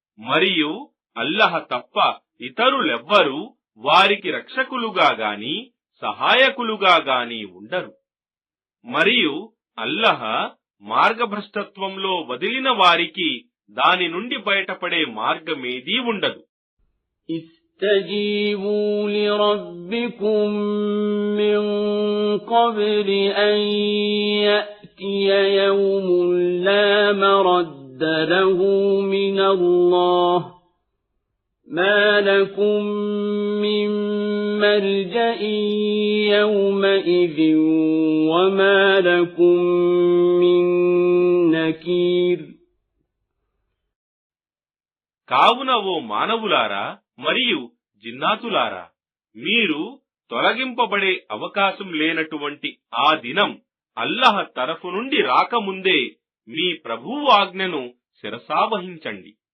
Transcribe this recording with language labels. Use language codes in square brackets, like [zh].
[te] మరియు అల్లహ తప్ప ఇతరులెవ్వరూ వారికి రక్షకులుగా గాని సహాయకులుగా గాని ఉండరు. మరియు అల్లహ మార్గభ్రష్టత్వంలో వదిలిన వారికి దాని నుండి బయటపడే మార్గమేదీ ఉండదు. [ar] استجيبوا لربكم من قبل أن يأتي يوم لا مرد له من الله ما لكم من ملجأ يومئذ وما لكم من نكير. [te] కావున ఓ మానవులారా మరియు జిన్నాతులారా, మీరు తొలగింపబడే అవకాశం లేనటువంటి ఆ దినం అల్లహ తరఫు నుండి రాకముందే మీ ప్రభువు ఆజ్ఞను శిరసావహించండి.